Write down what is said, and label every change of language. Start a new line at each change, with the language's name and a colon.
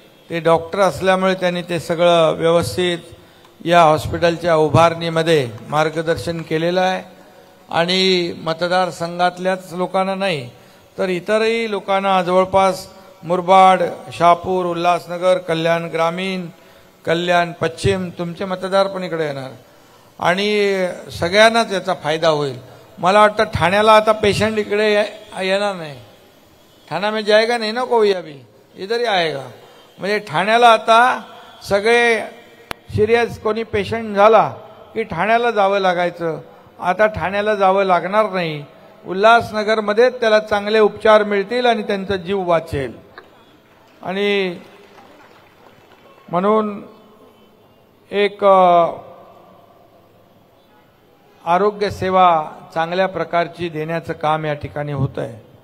Marathi: ते डॉक्टर असल्यामुळे त्यांनी ते सगळं व्यवस्थित या हॉस्पिटलच्या उभारणीमध्ये मार्गदर्शन केलेलं आहे आणि मतदारसंघातल्याच लोकांना नाही तर इतरही लोकांना जवळपास मुरबाड, शहापूर, उल्हासनगर, कल्याण ग्रामीण, कल्याण पश्चिम तुमचे मतदार पण इकडे येणार आणि सगळ्यांनाच याचा फायदा होईल। मला वाटतं ठाण्याला आता पेशंट इकडे येणार नाही,
Hindi: ठाणा में जाएगा नहीं ना कोई, अभी इधर ही आएगा।
Marathi: म्हणजे ठाण्याला आता सगळे सिरियस कोणी पेशंट झाला की ठाण्याला जावं लागायचं, आता ठाण्याला जावं लागणार नाही। उल्हासनगरमध्ये त्याला चांगले उपचार मिळतील आणि त्यांचा जीव वाचेल। आणि म्हणून एक आरोग्य सेवा चांगल्या प्रकारची देण्याचं काम या ठिकाणी होत आहे।